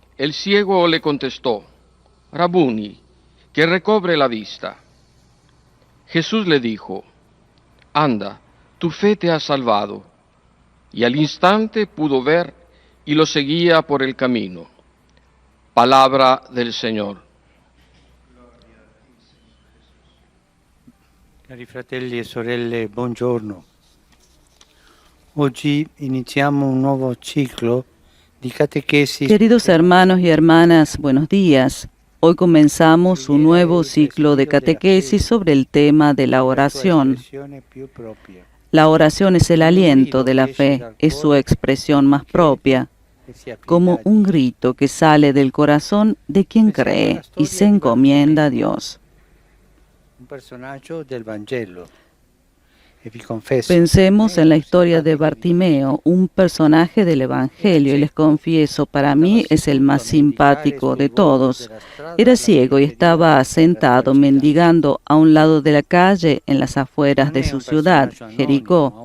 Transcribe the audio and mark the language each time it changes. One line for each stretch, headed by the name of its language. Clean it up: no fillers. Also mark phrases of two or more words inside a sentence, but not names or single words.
Spanish: El ciego le contestó: Rabuni, que recobre la vista. Jesús le dijo: Anda, tu fe te ha salvado. Y al instante pudo ver y lo seguía por el camino. Palabra del Señor.
Italian: Cari fratelli e sorelle, buongiorno. Oggi iniziamo un nuovo ciclo di catechesi.
Spanish: Queridos hermanos y hermanas, buenos días. Hoy comenzamos un nuevo ciclo de catequesis sobre el tema de la oración. La oración es el aliento de la fe, es su expresión más propia, como un grito que sale del corazón de quien cree y se encomienda a Dios.
Italian: Un personaggio del Vangelo.
Spanish: Pensemos en la historia de Bartimeo, un personaje del Evangelio, y les confieso, para mí es el más simpático de todos. Era ciego y estaba sentado mendigando a un lado de la calle en las afueras de su ciudad, Jericó.